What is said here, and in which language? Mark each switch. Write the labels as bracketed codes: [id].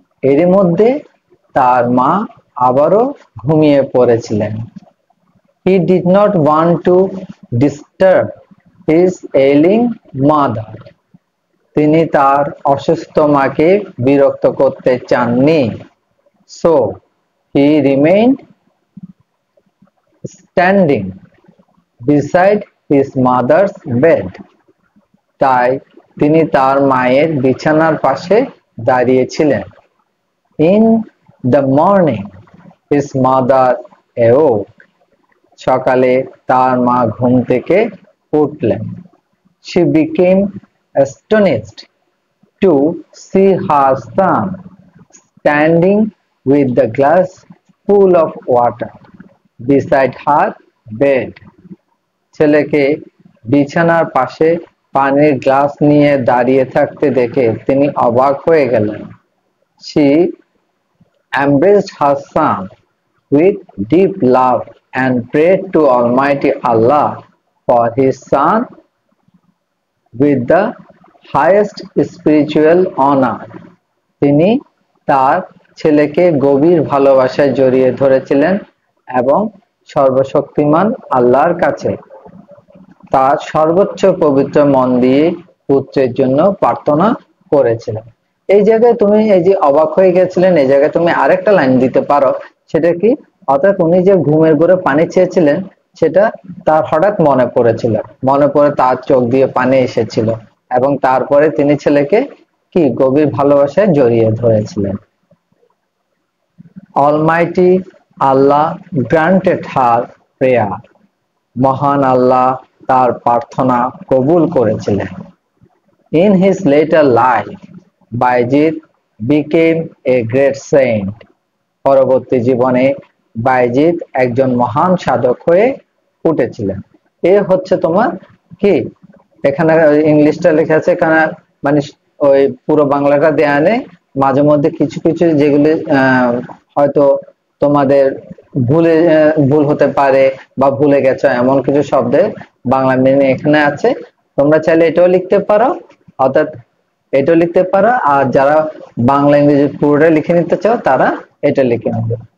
[bn] এর মধ্যে তার মা আবারও ঘুমিয়ে পড়েছিলেন। [en] He did not want to disturb his ailing mother. [bn] তিনি তার অসুস্থ মাকে বিরক্ত করতে চাননি। [en] So he remained standing beside his mother's bed. [bn] তাই তিনি তার মায়ের বিছানার পাশে দাঁড়িয়েছিলেন। [en] In the morning, his mother awoke. [bn] সকালে তার মা ঘুম থেকে উঠলেন। [en] She became astonished to see her son standing with the glass full of water beside her bed. [bn] ছেলেকে বিছানার পাশে পানির গ্লাস নিয়ে দাঁড়িয়ে থাকতে দেখে তিনি অবাক হয়ে গেলেন। [en] She embraced her son with deep love and prayed to Almighty Allah for his son with the highest spiritual honor. [bn] তিনি তার ছেলেকে গভীর ভালোবাসায় জড়িয়ে ধরেছিলেন এবং সর্বশক্তিমান আল্লাহর কাছে তার সর্বোচ্চ পবিত্র মন দিয়ে পুত্রের জন্য প্রার্থনা করেছিলেন। এই জায়গায় তুমি এই যে অবাক হয়ে গেছিলেন, এই জায়গায় তুমি আরেকটা লাইন দিতে পারো, সেটা কি, অর্থাৎ উনি যে ঘুমের ঘোরে পানি চেয়েছিলেন সেটা তার হঠাৎ মনে পড়েছিল, মনে পড়ে তার চোখ দিয়ে পানি এসেছিল এবং তারপরে তিনি ছেলেকে কি গভীর ভালোবাসায় জড়িয়ে ধরেছিলেন। [en] Almighty Allah granted her prayer. [bn] মহান আল্লাহ তার প্রার্থনা কবুল করেছিলেন। [en] In his later life, Bayezid became a great saint. [bn] পরবর্তী জীবনে বাইজিদ একজন মহান সাধক হয়ে উঠেছিলেন। এ হচ্ছে তোমার কি, এখানে ইংলিশটা লেখা আছে, এখানে মানে ওই পুরো বাংলাটা দেয়া নেই, মাঝে মধ্যে কিছু কিছু যেগুলি হয়তো তোমাদের ভুল হতে পারে বা ভুলে গেছো এমন কিছু শব্দের বাংলা মিনিং এখানে আছে, তোমরা চাইলে এটাও লিখতে পারো, অর্থাৎ এটাও লিখতে পারো, আর যারা বাংলা ইংরেজি পুরোটা লিখে নিতে চাও তারা এটা লিখে নেবে।